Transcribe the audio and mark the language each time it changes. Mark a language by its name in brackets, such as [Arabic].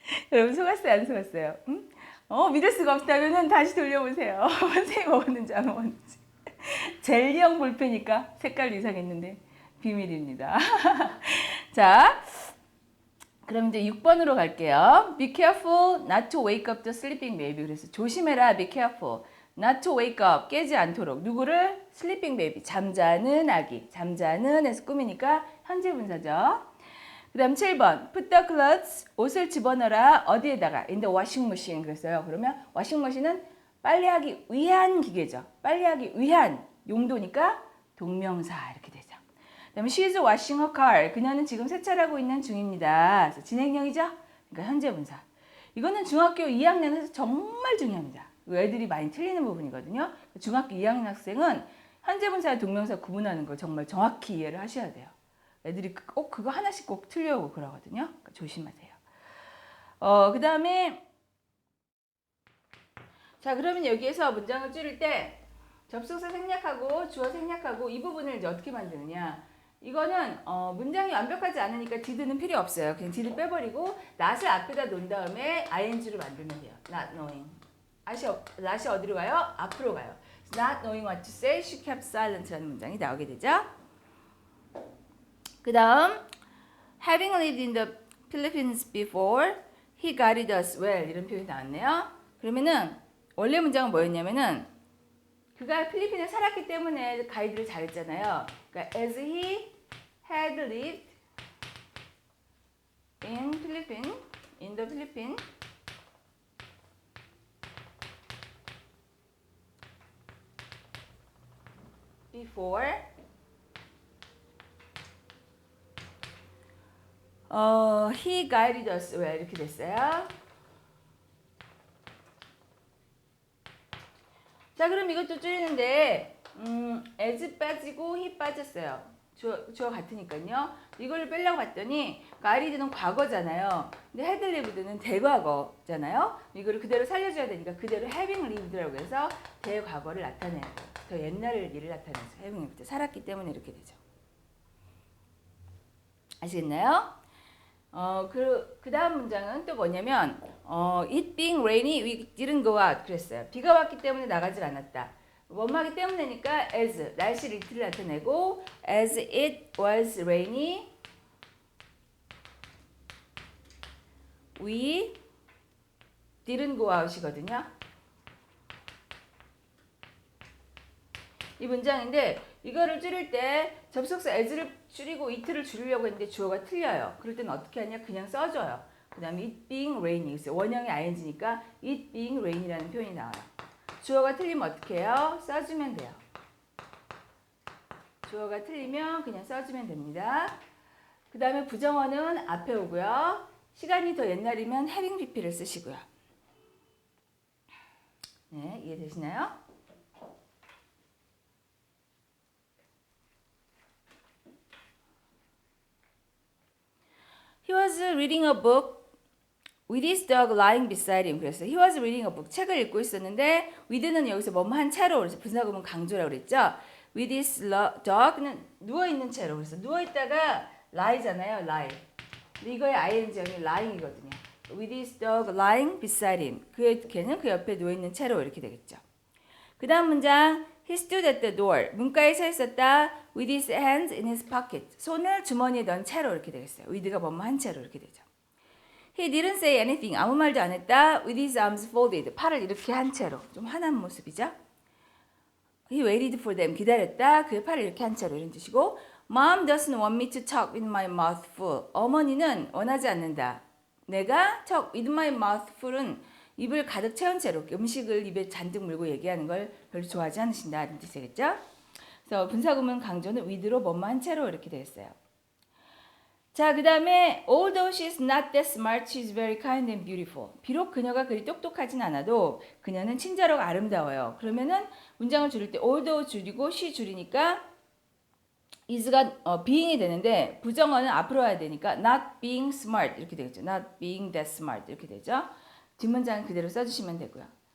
[Korean] 여러분 속았어요, 안 속았어요? 응? 믿을 수가 없다면 다시 돌려보세요. 선생님 먹었는지 안 먹었는지. 젤리형 볼펜이니까 색깔 이상했는데 비밀입니다. 자, 그럼 이제 6번으로 갈게요. [English] Be careful not to wake up the sleeping baby. [Korean] 그래서 조심해라. [English] Be careful not to wake up. [Korean] 깨지 않도록. 누구를? [English] sleeping baby. [Korean] 잠자는 아기. 잠자는 에서 꾸미니까 현재 분사죠. [English] 그 다음 7번. Put the clothes. [Korean] 옷을 집어넣어라. 어디에다가? [English] In the washing machine. [Korean] 그랬어요. 그러면 washing machine은 빨래하기 위한 기계죠. 빨래하기 위한 용도니까 동명사 이렇게 되죠. 그다음에 [English] she's washing her car. [Korean] 그녀는 지금 세차하고 있는 중입니다. 그래서 진행형이죠. 그러니까 현재 분사. 이거는 중학교 2학년에서 정말 중요합니다. 애들이 많이 틀리는 부분이거든요. 중학교 2학년 학생은 현재 분사와 동명사 구분하는 걸 정말 정확히 이해를 하셔야 돼요. 애들이 꼭 그거 하나씩 꼭 틀려오고 그러거든요. 그러니까 조심하세요. 그 다음에 자, 그러면 여기에서 문장을 줄일 때 접속사 생략하고 주어 생략하고 이 부분을 이제 어떻게 만드느냐. 이거는 문장이 완벽하지 않으니까 did는 필요 없어요. 그냥 did 빼버리고 not을 앞에다 놓은 다음에 ing로 만들면 돼요. not knowing. not이 어디로 가요? 앞으로 가요. [English] not knowing what to say, she kept silent [Korean] 라는 문장이 나오게 되죠. [English] 그 다음 having lived in the Philippines before, he guided us well [Korean] 이런 표현이 나왔네요. 그러면은 원래 문장은 뭐였냐면은 그가 필리핀에 살았기 때문에 가이드를 잘했잖아요. 그러니까 [English] as he had lived in the Philippines before he guided us well [Korean] 이렇게 됐어요. 자, 그럼 이것도 줄이는데 as 빠지고 he 빠졌어요. 주어 같으니까요. 이걸 빼려고 봤더니 guided는 과거잖아요. 근데 had lived는 대과거잖아요. 이거를 그대로 살려줘야 되니까 그대로 having lived라고 해서 대과거를 나타내요. 더 옛날 일을 나타내서 having lived. 살았기 때문에 이렇게 되죠. 아시겠나요? 그 다음 문장은 또 뭐냐면 [English] it being rainy, we didn't go out [Korean] 그랬어요. 비가 왔기 때문에 나가질 않았다. 뭐뭐하기 때문에니까 [English] as, [Korean] 날씨를 이틀 나타내고 [English] as it was rainy, we didn't go out [Korean] 이거든요. 이 문장인데 이거를 줄일 때 접속사 as를 줄이고 it를 줄이려고 했는데 주어가 틀려요. 그럴 때는 어떻게 하냐? 그냥 써줘요. 그 다음에 [English] it being rainy. [Korean] 원형이 ing니까 it being rain이라는 표현이 나와요. 주어가 틀리면 어떻게 해요? 써주면 돼요. 주어가 틀리면 그냥 써주면 됩니다. 그 다음에 부정어는 앞에 오고요. 시간이 더 옛날이면 having pp를 쓰시고요. 네, 이해되시나요? [English] He was reading a book with his dog lying beside him. [Korean] 그래서 [English] he was reading a book. [Korean] 책을 읽고 있었는데 with는 여기서 뭐뭐 한 채로 그래서 분사구문 강조라고 그랬죠. with his dog는 누워있는 채로. 그래서 누워있다가 lie잖아요. lie. 근데 이거의 ing형이 lying이거든요. [English] with his dog lying beside him. [Korean] 걔는 그 옆에 누워있는 채로 이렇게 되겠죠. [English] 그 다음 문장 He stood at the door. [Korean] 문가에 서 있었다. [English] With his hands in his pocket. [Korean] 손을 주머니에 넣은 채로 이렇게 되겠어요. with가 뭐뭐 한 채로 이렇게 되죠. [English] He didn't say anything. [Korean] 아무 말도 안 했다. [English] With his arms folded. [Korean] 팔을 이렇게 한 채로. 좀 화난 모습이죠. [English] He waited for them. [Korean] 기다렸다. 그의 팔을 이렇게 한 채로 이런 뜻이고 [English] Mom doesn't want me to talk with my mouth full. [Korean] 어머니는 원하지 않는다. 내가 [English] talk with my mouth full [Korean] 은 입을 가득 채운 채로 음식을 입에 잔뜩 물고 얘기하는 걸 별로 좋아하지 않으신다. 이런 뜻이겠죠? 그래서 분사구문 강조는 with로 뭐뭐 한 채로 이렇게 되었어요. [English] 자, 그 다음에 although she's not that smart, she's very kind and beautiful. [Korean] 비록 그녀가 그리 똑똑하진 않아도 그녀는 친절하고 아름다워요. 그러면은 문장을 줄일 때 although 줄이고 she 줄이니까 is가 being이 되는데 부정어는 앞으로 와야 되니까 not being smart 이렇게 되겠죠. [English] not being that smart [Korean] 이렇게 되죠. 뒷문장은 그대로 써주시면 되고요.